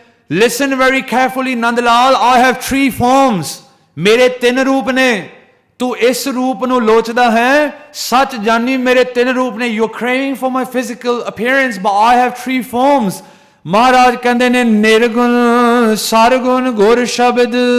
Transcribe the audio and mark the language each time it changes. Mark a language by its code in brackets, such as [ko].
[en] Listen very carefully Nandlal, I have 3 forms. [pa] ਮੇਰੇ 3 ਰੂਪ ਨੇ, ਤੂੰ ਇਸ ਰੂਪ ਨੂੰ ਲੋਚਦਾ ਹੈ, ਸੱਚ ਜਾਨੀ ਮੇਰੇ 3 ਰੂਪ ਨੇ। [en] You're craving for my physical appearance, but I have 3 forms. [pa] ਮਹਾਰਾਜ ਕਹਿੰਦੇ ਨੇ, ਨਿਰਗੁਣ ਸਰਗੁਣ ਗੁਰ ਸ਼ਬਦ